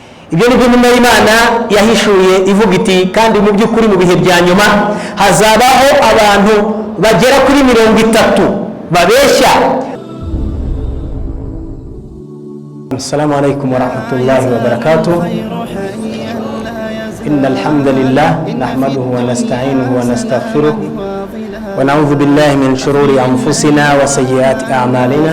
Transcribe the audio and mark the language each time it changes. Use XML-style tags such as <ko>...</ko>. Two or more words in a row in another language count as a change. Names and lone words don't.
<rw>ibyo ni byo Imana yahishuye ivuga iti kandi mu by'ukuri mu bihe bya nyuma hazabaho abantu bagera kuri 30 babeshya.</rw> <ar>السلام عليكم ورحمة الله وبركاته. إن الحمد لله نحمده ونستعينه ونستغفره ونعوذ بالله من شرور أنفسنا وسيئات أعمالنا.</ar>